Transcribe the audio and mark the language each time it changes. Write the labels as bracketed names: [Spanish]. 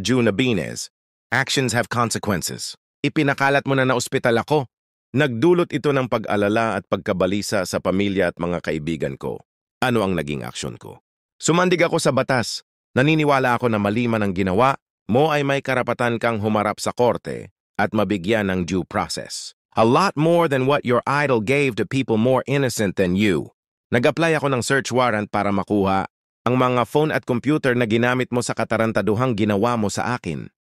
[English] Jun Abines, actions have consequences. [Filipino] Ipinakalat mo na ospital ako. Nagdulot ito ng pag-alala at pagkabalisa sa pamilya at mga kaibigan ko. Ano ang naging aksyon ko? Sumandig ako sa batas. Naniniwala ako na mali man ang ginawa, mo ay may karapatan kang humarap sa korte at mabigyan ng due process. [English] A lot more than what your idol gave to people more innocent than you. [Filipino] Nag-apply ako ng search warrant para makuha ang mga phone at computer na ginamit mo sa katarantaduhang ginawa mo sa akin.